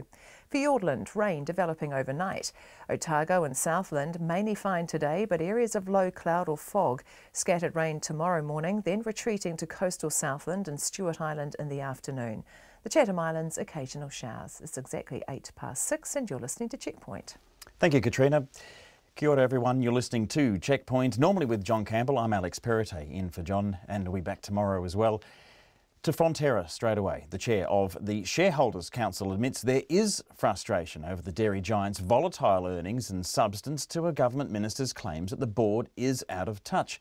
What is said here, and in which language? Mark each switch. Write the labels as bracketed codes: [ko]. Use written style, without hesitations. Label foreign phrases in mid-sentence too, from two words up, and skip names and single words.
[en] Fiordland, rain developing overnight. Otago and Southland, mainly fine today, but areas of low cloud or fog. Scattered rain tomorrow morning, then retreating to coastal Southland and Stewart Island in the afternoon. The Chatham Islands, occasional showers. It's exactly 6:08 and you're listening to Checkpoint. Thank you, [mi] Katrina. Kia ora, [en] everyone. You're listening to Checkpoint, normally with John Campbell. I'm Alex Perrottet, in for John, and we'll be back tomorrow as well. To Fonterra straight away. The chair of the Shareholders Council admits there is frustration over the dairy giant's volatile earnings and substance to a government minister's claims that the board is out of touch.